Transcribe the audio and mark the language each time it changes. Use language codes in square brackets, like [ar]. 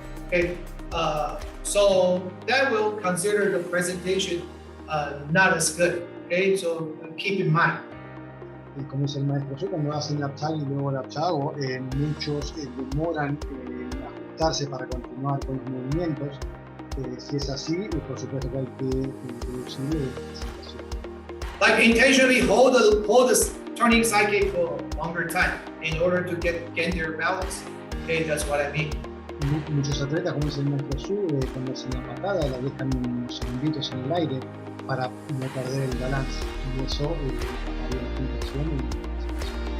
[en] Okay, so that will consider the presentation not as good. Okay, so keep in mind. [es] Y como dice el maestro Su, cuando hacen lap tag y luego lap chago, muchos demoran en ajustarse para continuar con los movimientos. Si es así, por supuesto que hay que reducirlo de la presentación. [en] Like intentionally hold the turning side kick for a longer time in order to gain their balance. Okay, that's what I mean. [es] Muchos atletas, como dice el maestro Su, cuando hacen la patada, la dejan unos segunditos en el aire para no perder el balance. Y eso bajaría la puntuación y la presentación.